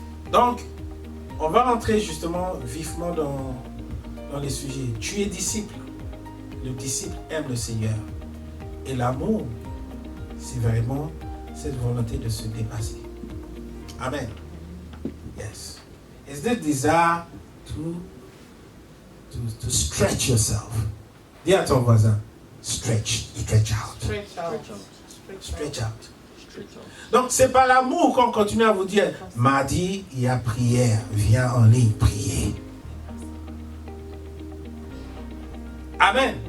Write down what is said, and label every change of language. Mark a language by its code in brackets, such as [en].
[fr] Donc, on va rentrer justement vivement dans les sujets. Tu es disciple. Le disciple aime le Seigneur. Et l'amour, c'est vraiment cette volonté de se dépasser. [en] Amen. Yes. It's the desire to stretch yourself. [fr] Dis à ton voisin, [en] stretch out. Stretch out. [fr] Donc c'est par l'amour qu'on continue à vous dire, mardi, il y a prière, viens en ligne prier. Amen.